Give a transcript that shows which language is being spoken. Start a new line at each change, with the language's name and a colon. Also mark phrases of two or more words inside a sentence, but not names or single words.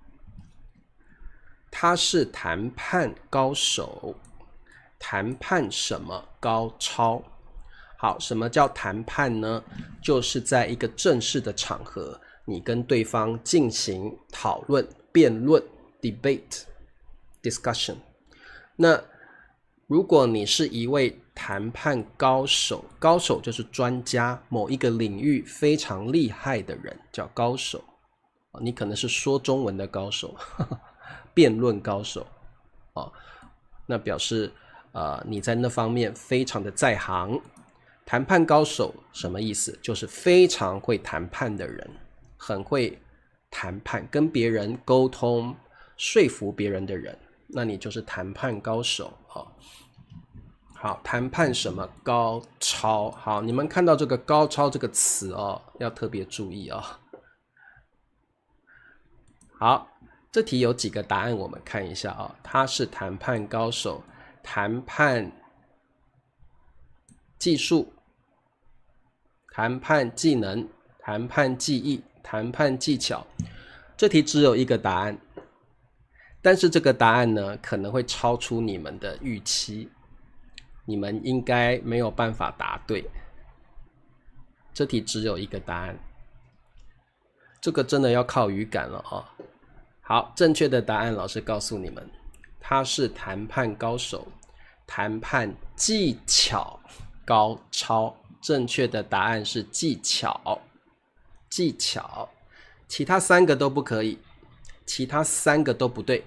Chinese: 他是談判高手，談判什麼高超？好，什麼叫談判呢？就是在一個正式的場合，你跟對方進行討論、辯論
English: debate discussion。
Chinese: 那如果你是一位談判高手，高手就是專家，某一個領域非常厲害的人叫高手。你可能是說中文的高手，辯論高手那表示你在那方面非常的在行。談判高手什麼意思？就是非常會談判的人，很會談判，跟別人溝通，說服別人的人，那你就是談判高手好，談判什麼高超？好，你們看到這個高超這個詞要特別注意好，這題有幾個答案，我們看一下他是談判高手，談判技術，談判技能，談判技藝， 談判技巧。這題只有一個答案，但是這個答案呢，可能會超出你們的預期，你們應該沒有辦法答對。這題只有一個答案，這個真的要靠語感了啊。好，正確的答案老師告訴你們，他是談判高手，談判技巧高超。正確的答案是技巧，技巧，其他三個都不可以，其他三個都不對。